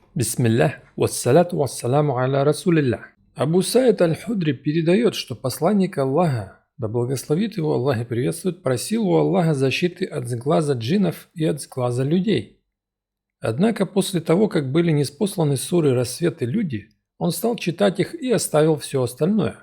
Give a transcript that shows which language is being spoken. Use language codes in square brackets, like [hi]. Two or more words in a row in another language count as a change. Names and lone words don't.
[ar] بسم الله والصلاة والسلام على رسول الله. [ru] Абу Саид аль-Худри передает, что посланник Аллаха, да благословит его Аллах и приветствует, просил у Аллаха защиты от сглаза джиннов и от сглаза людей. Однако после того, как были ниспосланы суры «Рассвет» и «Люди», он стал читать их и оставил все остальное.